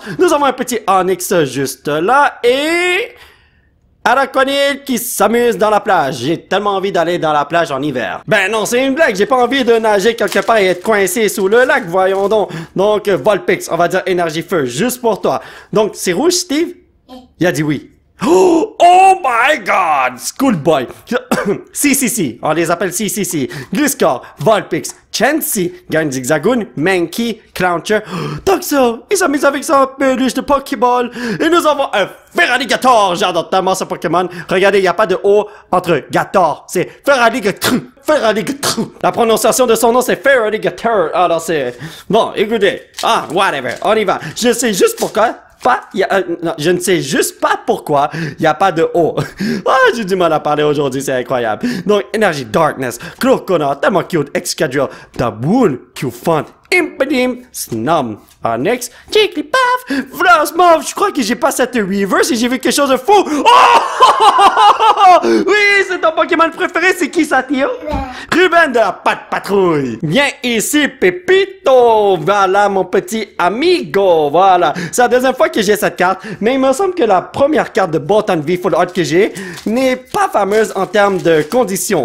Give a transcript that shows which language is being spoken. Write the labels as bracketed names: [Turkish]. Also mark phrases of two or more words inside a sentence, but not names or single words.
[French] Nous avons un petit Onyx juste là et... Araquanid qui s'amuse dans la plage. J'ai tellement envie d'aller dans la plage en hiver. Ben non, c'est une blague. J'ai pas envie de nager quelque part et être coincé sous le lac, voyons donc. Donc, Volpix, on va dire énergie feu, juste pour toi. Donc, c'est rouge, Steve? Il a dit oui. [English] Oh my god! Schoolboy. [French] CCC. On les appelle CCC. Gliscor, Volpix, Chansey, Gagne Zigzagoon, Mankey, Clowncher. Toxo, il s'amuse avec sa peluche de Pokéball. Et nous avons un Feraligatr. J'adore tellement ce Pokémon. Regardez, il n'y a pas de O entre Gator. C'est Feraligatr. Feraligatr. La prononciation de son nom, c'est Feraligatr. Alors c'est... Bon, écoutez. Ah, whatever. On y va. Je sais juste pourquoi. Non, je ne sais juste pas pourquoi il n'y a pas de O. Ah, j'ai du mal à parler aujourd'hui, c'est incroyable. Donc, énergie Darkness, Crocona, tellement cute, Excadrill, Daboul, Q-Font, Impedim, Snom, Onyx, Jigglypuff, Frostmoth. Je crois que j'ai pas cette reverse et j'ai vu quelque chose de fou. Oh! Oui, c'est ton Pokémon préféré, c'est qui ça, Tio? Ruben de la Patte Patrouille. Viens ici, Pépito. Voilà, mon petit amigo. Voilà. C'est la deuxième fois que j'ai cette carte, mais il me semble que la première carte de Bottom V Full Art que j'ai n'est pas fameuse en termes de conditions.